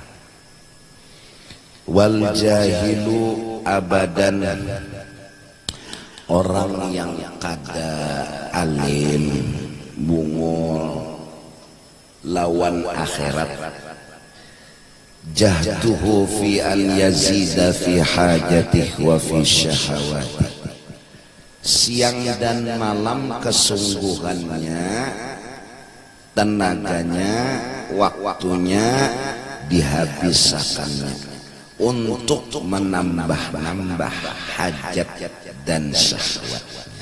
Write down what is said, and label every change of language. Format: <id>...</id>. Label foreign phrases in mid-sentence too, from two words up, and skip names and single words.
<ar>والجاهل أبدا,</ar> <bjn>orang yang kada alim, bungul, lawan akhirat,</bjn> <ar>جهده في أن يزيد في حاجته وفي شهواته.</ar> <bjn>Siang dan malam kesungguhannya, tenaganya, waktunya dihabiskannya untuk menambah hajat dan syahwatnya.</bjn>